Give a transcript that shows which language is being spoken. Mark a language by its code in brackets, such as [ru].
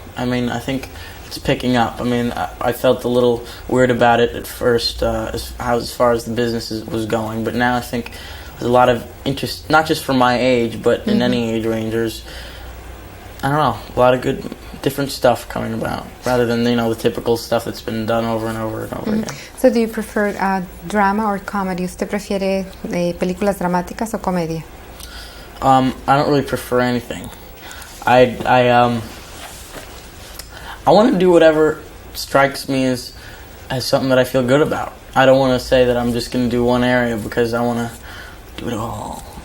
[en] I mean, I think it's picking up. I mean, I felt a little weird about it at first, as far as the business was going, but now I think there's a lot of interest, not just for my age, but in any age range. I don't know, a lot of good, different stuff coming about, rather than, the typical stuff that's been done over and over and over again. So do you prefer drama or comedy? [es] ¿Usted prefiere películas dramáticas o comedia? [en] I don't really prefer anything. I want to do whatever strikes me as something that I feel good about. I don't want to say that I'm just going to do one area because I want to do it all.